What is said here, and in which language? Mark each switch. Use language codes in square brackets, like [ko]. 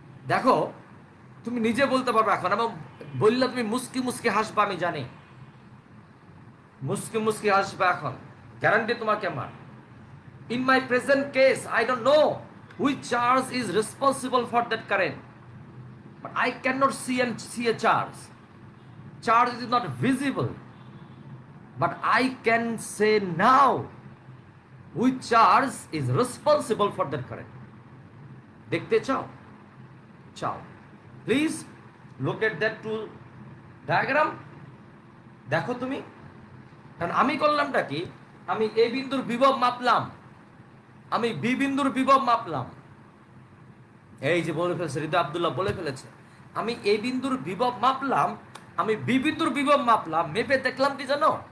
[bn] দেখো, তুমি নিজে বলতে পারবে এখন, এবং বললে তুমি মুস্কি হাসবা, আমি জানি মুস্কি হাসবা এখন, গ্যারান্টি তোমাকে আমার। [en] In my present case I don't know which charge is responsible for that current, but I can not see a charge. Charge is not visible, but I can say now which charge is responsible for that current. [bn] দেখতে চাও? [en] Please look at that two diagram. [bn] দেখো তুমি, কারণ আমি করলামটা কি, আমি এ বিন্দুর বিভব মাপলাম, আমি বি বিন্দুর বিভব মাপলাম। এই যে বলে ফেলেছে রিদা আব্দুল্লাহ, বলে ফেলেছে আমি এ বিন্দুর বিভব মাপলাম, আমি বি বিন্দুর বিভব মাপলাম, মেপে দেখলাম কি জানো?